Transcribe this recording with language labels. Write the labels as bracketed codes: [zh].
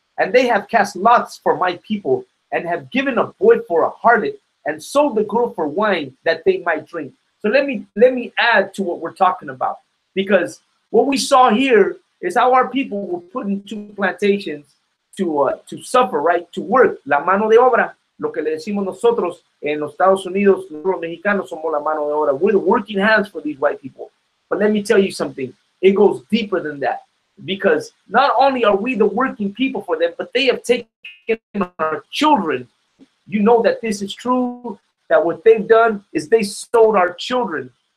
[en] And they have cast lots for my people, and have given a boy for a harlot, and sold the girl for wine that they might drink. So let me add to what we're talking about, because what we saw here is how our people were put into plantations to suffer, right? To work, [es] la mano de obra, lo que le decimos nosotros en los Estados Unidos, los mexicanos somos la mano de obra. [en] We're the working hands for these white people. But let me tell you something, it goes deeper than that, because not only are we the working people for them, but they have taken our children. You know that this is true, that what they've done is they sold our children.